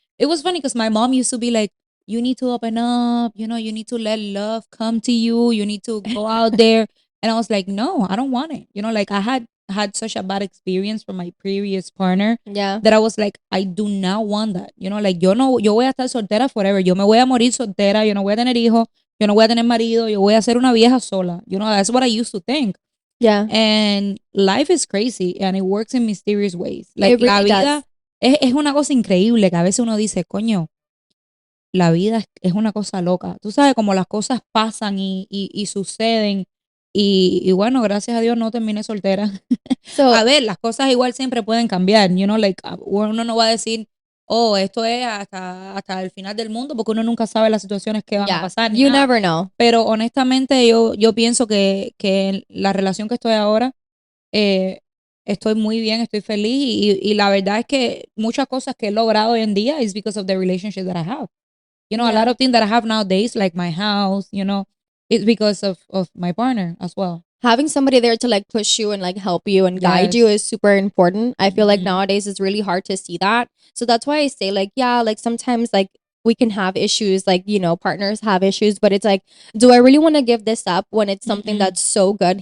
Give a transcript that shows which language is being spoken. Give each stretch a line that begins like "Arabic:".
English: It was funny because my mom used to be like, you need to open up, you know, you need to let love come to you, you need to go out there. And I was like, no, I don't want it. You know, like I had such a bad experience from my previous partner Yeah. that I was like, I do not want that. You know, like
Spanish: yo no, yo voy a estar soltera
English: forever.
Spanish: Yo me voy a morir soltera, yo no voy a tener hijos, yo no voy a tener marido, yo voy a ser una vieja sola.
English: You know, that's what I used to think. Yeah. And life is crazy and it works in mysterious ways. Like It
Spanish: la
English: really does.
Spanish: vida es una cosa increíble que a veces uno dice, coño, la vida es una cosa loca. Tú sabes, como las cosas pasan y suceden. Y bueno, gracias a Dios no terminé soltera.
English: So
Spanish: A ver, las cosas igual siempre pueden cambiar.
English: You know, like,
Spanish: uno no va a decir, oh, esto es hasta el final del mundo, porque uno nunca sabe las situaciones que van a
English: yeah,
Spanish: pasar ni
English: you
Spanish: nada.
English: never know.
Spanish: Pero honestamente yo pienso que la relación que estoy ahora, eh, estoy muy bien, estoy feliz y la verdad es que muchas cosas que he logrado hoy en día
English: is because of the relationship that I have. You know, a lot Yeah. of things that I have nowadays, like my house, you know, it's because of my partner as well. Having somebody there to like push you and like help you and guide you Yes. is super important. I feel like nowadays it's really hard to see that. So that's why I say like, yeah, like sometimes like we can have issues, like, you know, partners have issues, but it's like, do I really want to give this up when it's something that's so good?